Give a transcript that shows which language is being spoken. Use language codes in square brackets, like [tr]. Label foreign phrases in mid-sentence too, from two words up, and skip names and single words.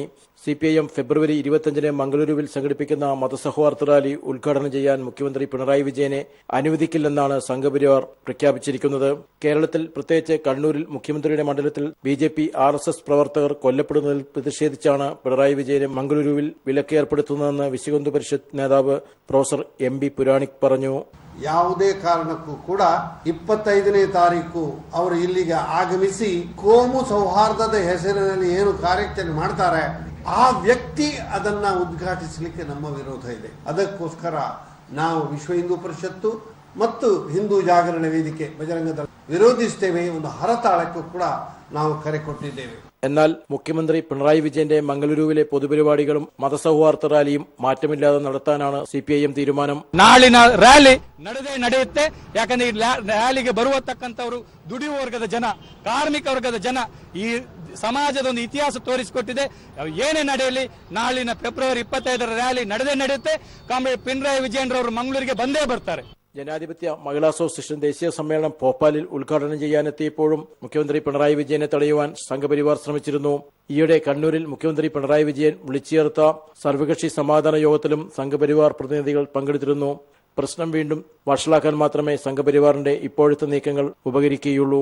[ml] CPIM ഫെബ്രുവരി 25-ന് മംഗളൂരുവിൽ സംഘടിപ്പിക്കുന്ന മതസൗഹാർദ്ദ റാലി ഉദ്ഘാടനം ചെയ്യാൻ മുഖ്യമന്ത്രി പിണറായി വിജയനെ അനുവദിക്കില്ലെന്നാണ് സംഘപരിവാർ പ്രഖ്യാപിച്ചിരിക്കുന്നത്. കേരളത്തിൽ, പ്രത്യേകിച്ച് കണ്ണൂരിൽ മുഖ്യമന്ത്രിയുടെ മണ്ഡലത്തിൽ BJP RSS പ്രവർത്തകർ കൊല്ലപ്പെടുന്നതിൽ പ്രതിഷേധിച്ചാണ് പിണറായി വിജയനെ മംഗളൂരുവിൽ വിലക്ക് ഏർപ്പെടുത്തുന്നതെന്ന് വിശ്വഹിന്ദു പരിഷത്ത് നേതാവ് പ്രൊഫസർ MB പുരാണിക് പറഞ്ഞു. [kn] ಯಾವುದೇ ಕಾರಣಕ್ಕೂ ಕೂಡ 25ನೇ ತಾರೀಕು ಅವರು ಇಲ್ಲಿಗೆ ಆಗಮಿಸಿ ಕೋಮು ಸೌಹಾರ್ದದ ಹೆಸರಿನಲ್ಲಿ ಏನು ಕಾರ್ಯಾಚರಣೆ ಮಾಡ್ತಾರೆ ಆ ವ್ಯಕ್ತಿ ಅದನ್ನ ಉದ್ಘಾಟಿಸಲಿಕ್ಕೆ ನಮ್ಮ ವಿರೋಧ ಇದೆ. ಅದಕ್ಕೋಸ್ಕರ ನಾವು ವಿಶ್ವ ಹಿಂದೂ ಪರಿಷತ್ತು ಮತ್ತು ಹಿಂದೂ ಜಾಗರಣ ವೇದಿಕೆ ಬಜರಂಗ ದಳ ವಿರೋಧಿಸುತ್ತೇವೆ. ಒಂದು ಹರತಾಳಕ್ಕೂ ಕೂಡ ನಾವು ಕರೆ ಕೊಟ್ಟಿದ್ದೇವೆ. [ml] എന്നാൽ മുഖ്യമന്ത്രി പിണറായി വിജയന്റെ മംഗളൂരുവിലെ പൊതുപരിപാടികളും മതസൗഹാർദ്ദ റാലിയും മാറ്റമില്ലാതെ നടത്താനാണ് CPIM തീരുമാനം. [kn] ನಾಳಿನ ರ್ಯಾಲಿ ನಡೆಯುತ್ತೆ. ಯಾಕಂದ್ರೆ ಈ ರ್ಯಾಲಿಗೆ ಬರುವತಕ್ಕಂಥವರು ದುಡಿಯುವ ವರ್ಗದ ಜನ, ಕಾರ್ಮಿಕ ವರ್ಗದ ಜನ, ಈ ಸಮಾಜದ ಒಂದು ಇತಿಹಾಸ ತೋರಿಸಿಕೊಟ್ಟಿದೆ. ಏನೇ ನಡೆಯಲಿ ನಾಳಿನ ಫೆಬ್ರವರಿ 25ರ ರ್ಯಾಲಿ ನಡೆಯುತ್ತೆ. ಕಾಮ್ರೇಡ್ ಪಿಣರಾಯಿ ವಿಜಯನ್ರವರು ಮಂಗಳೂರಿಗೆ ಬಂದೇ ಬರ್ತಾರೆ. [ml] ജനാധിപത്യ മഹിളാ അസോസിയേഷൻ ദേശീയ സമ്മേളനം ഭോപ്പാലിൽ ഉദ്ഘാടനം ചെയ്യാനെത്തിയപ്പോഴും മുഖ്യമന്ത്രി പിണറായി വിജയനെ തടയുവാൻ സംഘപരിവാർ ശ്രമിച്ചിരുന്നു. ഈയിടെ കണ്ണൂരിൽ മുഖ്യമന്ത്രി പിണറായി വിജയൻ വിളിച്ചു ചേർത്ത സർവകക്ഷി സമാധാന യോഗത്തിലും സംഘപരിവാർ പ്രതിനിധികൾ പങ്കെടുത്തിരുന്നു. പ്രശ്നം വീണ്ടും വഷളാക്കാൻ മാത്രമേ സംഘപരിവാറിന്റെ ഇപ്പോഴത്തെ നീക്കങ്ങൾ ഉപകരിക്കുകയുള്ളൂ.